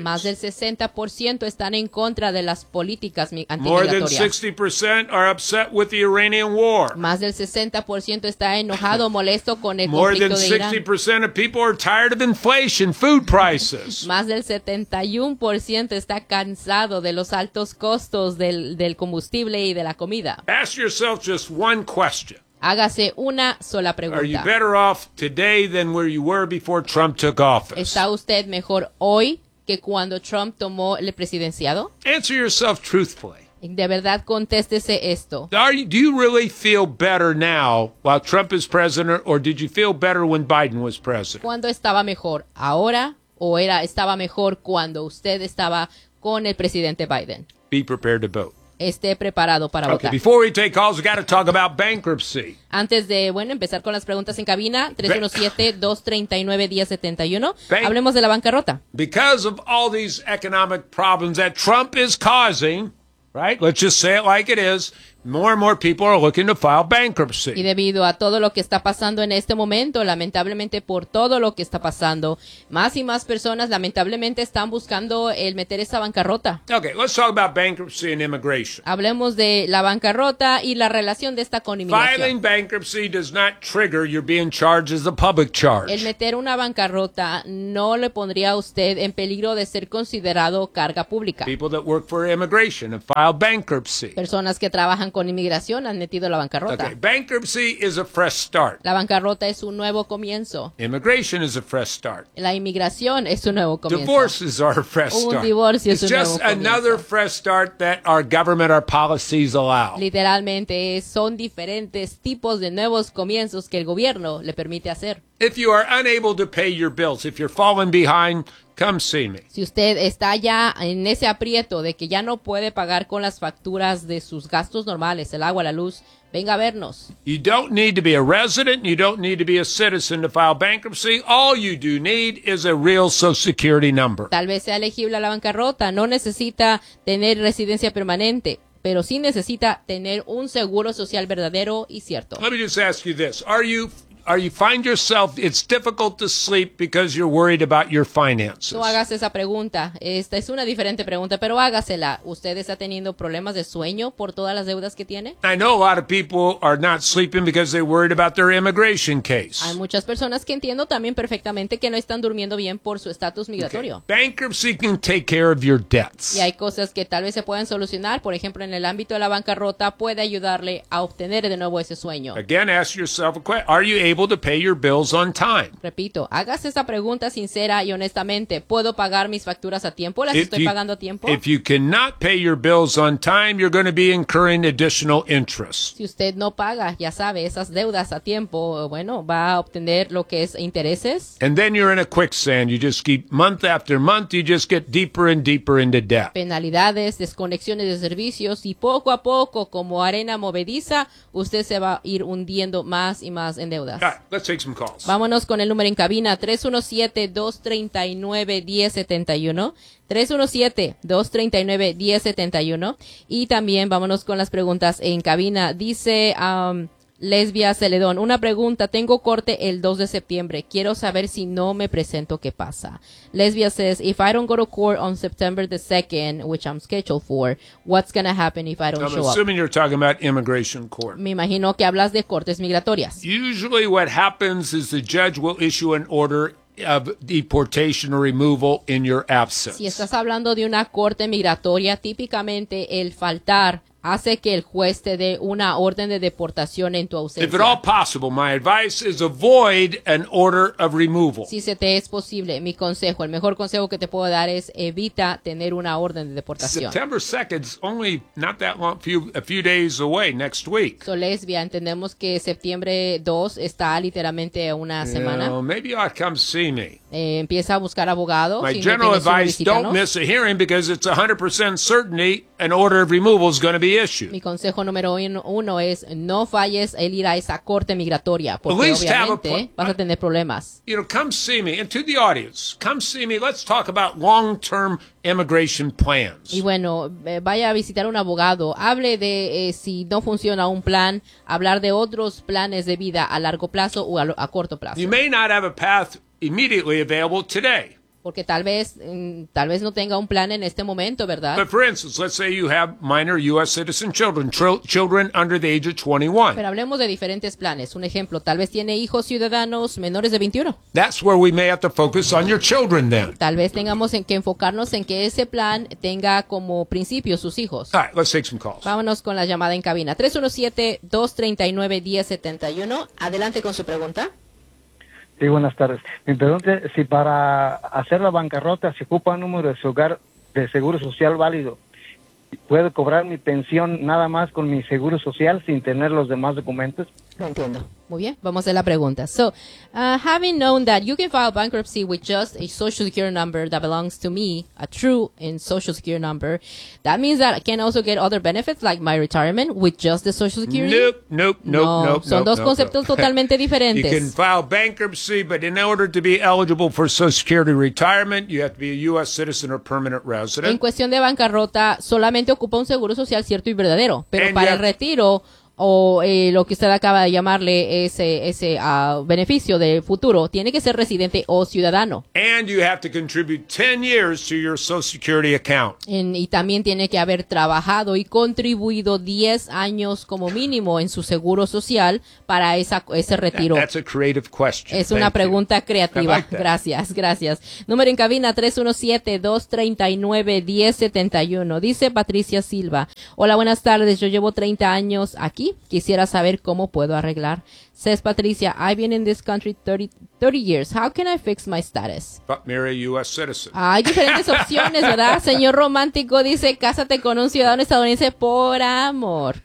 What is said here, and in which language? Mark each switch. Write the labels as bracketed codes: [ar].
[es] Más del 60% están en contra de las políticas antimigratorias. [en] More than 60% are upset with the Iranian war. [es] Más del 60% está enojado, molesto con el conflicto de Irán. [en] More than 60% of people are tired of inflation, food prices. [es] Más del 71% está cansado de los altos costos del combustible y de la comida. [en] Ask yourself just one question. [es] Hágase una sola pregunta. [en] Are you better off today than where you were before Trump took office? [es] ¿Está usted mejor hoy que cuando Trump tomó el presidenciado? [en] Answer yourself truthfully. [es] De verdad, contéstese esto. [en] Do you really feel better now while Trump is president, or did you feel better when Biden was president? [es] ¿Cuándo estaba mejor? ¿Ahora o estaba mejor cuando usted estaba con el presidente Biden? [en] Be prepared to vote. [es] Esté preparado para votar. [en] Before we take calls, we got to talk about bankruptcy. [es] Antes de, bueno, empezar con las preguntas en cabina, 317-239-1071, hablemos de la bancarrota. [en] Because of all these economic problems that Trump is causing, right? Let's just say it like it is. More and more people are looking to file bankruptcy. [es] Y debido a todo lo que está pasando en este momento, lamentablemente por todo lo que está pasando, más y más personas lamentablemente están buscando el meter esa bancarrota. [en] Okay, let's talk about bankruptcy and immigration. [es] Hablemos de la bancarrota y la relación de esta con inmigración. [en] Filing bankruptcy does not trigger you being charged as a public charge. [es] El meter una bancarrota no le pondría a usted en peligro de ser considerado carga pública. [en] People that work for immigration have filed bankruptcy. [es] Personas que trabajan con inmigración han metido la bancarrota. [en] Okay. Bankruptcy is a fresh start. [es] La bancarrota es un nuevo comienzo. [en] Immigration is a fresh start. [es] La inmigración es un nuevo comienzo. [en] Divorces are a fresh start. [es] Un divorcio es un nuevo comienzo. [en] It's just another fresh start that our government, our policies allow. [es] Literalmente son diferentes tipos de nuevos comienzos que el gobierno le permite hacer. [en] If you are unable to pay your bills, if you're falling behind, come see me. [es] Si usted está ya en ese aprieto de que ya no puede pagar con las facturas de sus gastos normales, el agua, la luz, venga a vernos. [en] You don't need to be a resident, you don't need to be a citizen to file bankruptcy. All you do need is a real social security number. [es] Tal vez sea elegible a la bancarrota, no necesita tener residencia permanente, pero sí necesita tener un seguro social verdadero y cierto. [en] Let me just ask you this. Are you find yourself, it's difficult to sleep because you're worried about your finances. [es] No hagas esa pregunta. Esta es una diferente pregunta, pero hágasela. ¿Usted está teniendo problemas de sueño por todas las deudas que tiene? [en] I know a lot of people are not sleeping because they're worried about their immigration case. [es] Hay muchas personas que entiendo también perfectamente que no están durmiendo bien por su estatus migratorio. [en] Okay. Bankruptcy can take care of your debts. [es] Y hay cosas que tal vez se pueden solucionar. Por ejemplo, en el ámbito de la bancarrota puede ayudarle a obtener de nuevo ese sueño. [en] Again, ask yourself a question. Are you able to pay your bills on time? [es] Repito, hágase esa pregunta sincera y honestamente. ¿Puedo pagar mis facturas a tiempo? ¿Las estoy pagando a tiempo? [en] If you cannot pay your bills on time, you're going to be incurring additional interest. [es] Si usted no paga, ya sabe, esas deudas a tiempo, bueno, va a obtener lo que es intereses. [en] And then you're in a quicksand. You just keep month after month, you just get deeper and deeper into debt. [es] Penalidades, desconexiones de servicios y poco a poco, como arena movediza, usted se va a ir hundiendo más y más en deuda. [en] All right, let's take some calls. [es] Vámonos con el número en cabina, 317-239-1071, 317-239-1071, y también vámonos con las preguntas en cabina. Dice Lesbia Celedón, una pregunta, tengo corte el 2 de septiembre, quiero saber si no me presento, ¿qué pasa? [en] Lesbia says, if I don't go to court on September the 2nd, which I'm scheduled for, what's going to happen if I don't show up? I'm assuming you're talking about immigration court. [es] Me imagino que hablas de cortes migratorias. [en] Usually what happens is the judge will issue an order of deportation or removal in your absence. [es] Si estás hablando de una corte migratoria, típicamente el faltar hace que el juez te dé una orden de deportación en tu ausencia. [en] If at all possible, my advice is avoid an order of removal. [es] Si se te es posible, mi consejo, el mejor consejo que te puedo dar es evita tener una orden de deportación. [en] September 2nd is only not that long, a few days away, next week. [es] So, Lesbia, entendemos que septiembre 2 está literalmente una semana. [en] No, maybe you ought to come see me. [es] Empieza a buscar abogado. [en] My general advice, don't miss a hearing because it's 100% certainty an order of removal is going to be issued. [es] Mi consejo número uno es no falles el ir a esa corte migratoria porque obviamente vas a tener problemas. [en] You know, come see me. And to the audience, come see me. Let's talk about long-term immigration plans. [es] Y bueno, vaya a visitar un abogado. Hable de si no funciona un plan, hablar de otros planes de vida a largo plazo o a corto plazo. [en] You may not have a path immediately available today. [es] Porque tal vez no tenga un plan en este momento, ¿verdad? [en] But for instance, let's say you have minor U.S. citizen children, children under the age of 21. [es] Pero hablemos de diferentes planes. Un ejemplo, tal vez tiene hijos ciudadanos menores de 21. [en] That's where we may have to focus on your children then. [es] Tal vez tengamos que enfocarnos en que ese plan tenga como principio sus hijos. [en] All right, let's take some calls. [es] Vámonos con la llamada en cabina. 317-239-1071. Adelante con su pregunta. Sí, buenas tardes. Mi pregunta es si para hacer la bancarrota se ocupa un número de su hogar de seguro social válido. ¿Puedo cobrar mi pensión nada más con mi seguro social sin tener los demás documentos? Entiendo. Muy bien, vamos a hacer la pregunta. [en] So, having known that you can file bankruptcy with just a social security number that belongs to me, a true and social security number, that means that I can also get other benefits like my retirement with just the social security? Nope. [es] Son dos conceptos totalmente diferentes. [en] You can file bankruptcy, but in order to be eligible for social security retirement, you have to be a U.S. citizen or permanent resident. [es] En cuestión de bancarrota, solamente ocupa un seguro social cierto y verdadero, pero para el retiro... O lo que usted acaba de llamarle ese beneficio de futuro, tiene que ser residente o ciudadano. [en] And you have to contribute 10 years to your Social Security account. [es] Y también tiene que haber trabajado y contribuido 10 años como mínimo en su seguro social para ese retiro. [en] That's a creative question. [es] Es una pregunta creativa. Gracias. Número en cabina 317-239-1071. Dice Patricia Silva. Hola, buenas tardes. Yo llevo 30 años aquí. Quisiera saber cómo puedo arreglar. [en] Says Patricia, I've been in this country 30 years. How can I fix my status? But marry a U.S. citizen. [es] Hay diferentes opciones, ¿verdad? Señor romántico dice, cásate con un ciudadano estadounidense por amor.